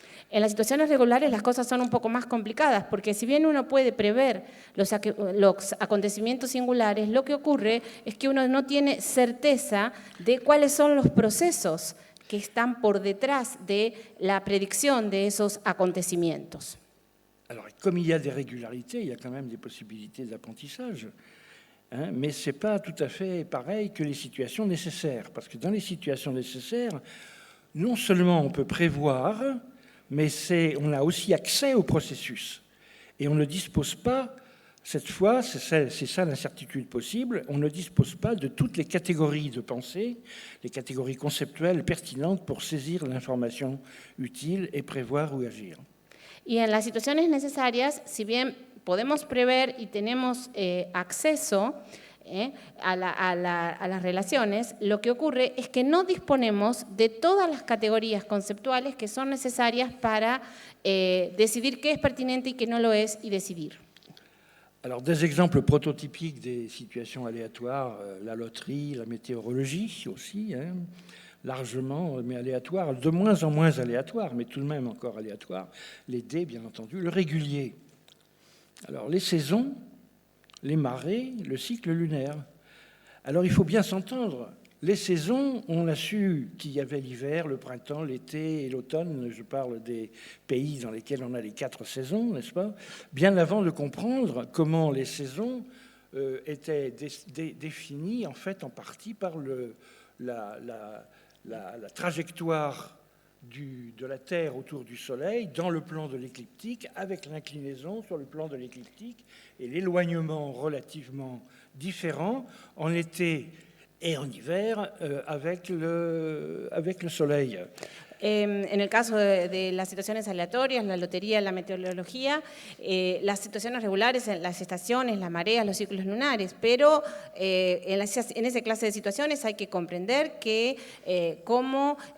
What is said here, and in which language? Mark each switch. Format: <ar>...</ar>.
<es>En las situaciones regulares las cosas son un poco más complicadas, porque si bien uno puede prever los acontecimientos singulares, lo que ocurre es que uno no tiene certeza de cuáles son los procesos que están por detrás de la predicción de esos acontecimientos.</es> <fr>Alors, comme il y a des régularités, il y a quand même des possibilités d'apprentissage, mais ce n'est pas tout à fait pareil que les situations nécessaires, parce que dans les situations nécessaires, non seulement on peut prévoir, mais on a aussi accès au processus. Et on ne dispose pas, cette fois, c'est ça l'incertitude possible, on ne dispose pas de toutes les catégories de pensée, les catégories conceptuelles pertinentes pour saisir l'information utile et prévoir ou agir.</fr> <es>Y en las situaciones necesarias, si bien podemos prever y tenemos acceso a las relaciones, lo que ocurre es que no disponemos de todas las categorías conceptuales que son necesarias para decidir qué es pertinente y qué no lo es y decidir.</es> <fr>Alors, des exemples prototypiques des situations aléatoires, la loterie, la météorologie aussi, largement, mais aléatoire, de moins en moins aléatoire, mais tout de même encore aléatoire, les dés, bien entendu, le régulier. Alors, les saisons, les marées, le cycle lunaire. Alors, il faut bien s'entendre. Les saisons, on a su qu'il y avait l'hiver, le printemps, l'été et l'automne. Je parle des pays dans lesquels on a les 4 saisons, n'est-ce pas? Bien avant de comprendre comment les saisons étaient définies, en fait, en partie par la trajectoire de la Terre autour du Soleil dans le plan de l'écliptique, avec l'inclinaison sur le plan de l'écliptique et l'éloignement relativement différent en été et en hiver avec le soleil.</fr> <es>En el caso de las situaciones aleatorias, la lotería, la meteorología, las situaciones regulares, las estaciones, las mareas, los ciclos lunares, pero en esa clase de situaciones hay que comprender que cómo</es>